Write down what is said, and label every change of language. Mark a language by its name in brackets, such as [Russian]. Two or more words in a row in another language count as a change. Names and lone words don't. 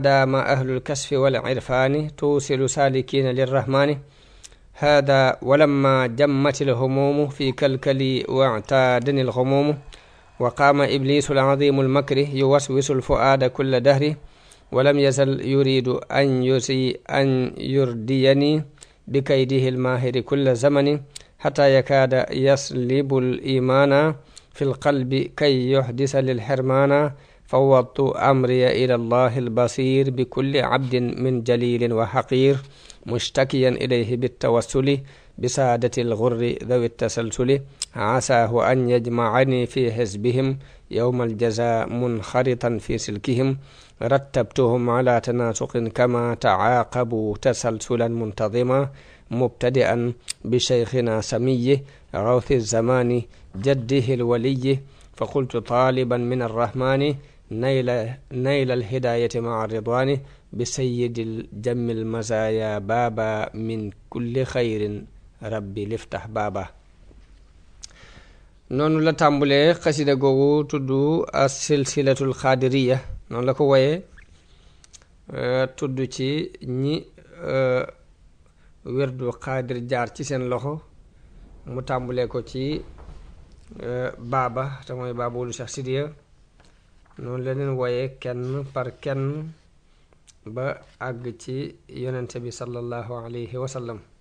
[Arabic] دام أهل الكشف والعرفان توصل السالكين للرحمن هدى ولما جمت الهموم في كلكل واعتادني الهموم وقام إبليس العظيم المكر يوسوس الفؤاد كل دهر ولم يزل يريد أن يرديني بكيده الماهر كل زمن حتى يكاد يسلب الإيمان في القلب كي يخدش للحرمان فوضت أمري إلى الله البصير بكل عبد من جليل وحقير مشتكيا إليه بالتوسل بسادة الغر ذوي التسلسل عساه أن يجمعني في حزبهم يوم الجزاء منخرطا في سلكهم رتبتهم على تناسق كما تعاقبوا تسلسلا منتظما مبتدئا بشيخنا سمي غوث زمن جده الولي فقلت طالبا من الرحمن نيل الهداية مع رضوان بسيد الجم المزايا بابا من كل خير ربي لفتح بابا. [Wolof] noonu la tàmbulee xasida googu tudd as silsilatul xaadiriya noonu la ko woyee tudd ci ñi werdu xaadir jaar ci seen loxo mu tàmbulee ko ci baaba te mooy baaba wulu Cheikh Sidiya noonu la leen woyee kenn par kenn ba àgg ci yonente bi [Arabic] صلى الله عليه وسلم.